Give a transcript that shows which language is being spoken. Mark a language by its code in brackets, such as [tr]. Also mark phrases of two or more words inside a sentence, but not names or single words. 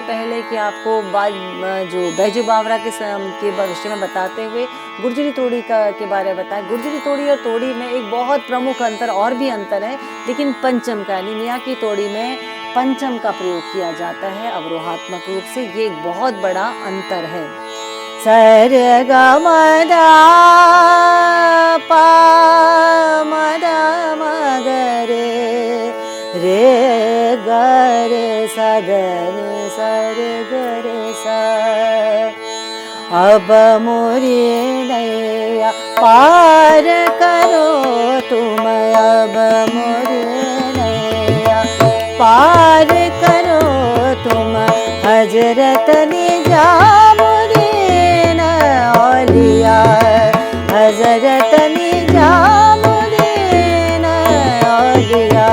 [hi] पहले कि आपको जो बैजू बावरा के विषय में बताते हुए गुर्जरी तोड़ी के बारे में बताया। गुर्जरी तोड़ी और तोड़ी में एक बहुत प्रमुख अंतर और भी अंतर है, लेकिन पंचम का यानी मियाँ की तोड़ी में पंचम का प्रयोग किया जाता है अवरोहात्मक रूप से, ये एक बहुत बड़ा अंतर है। सर ग म दा पा म दा म ग रे ग रे सा ग रे सा रे ग रे सा। अब मोरी नैया पार करो तुम, अब मोरी नैया पार करो तुम, हजरत निजामुद्दीन औलिया, हजरत निजामुद्दीन औलिया।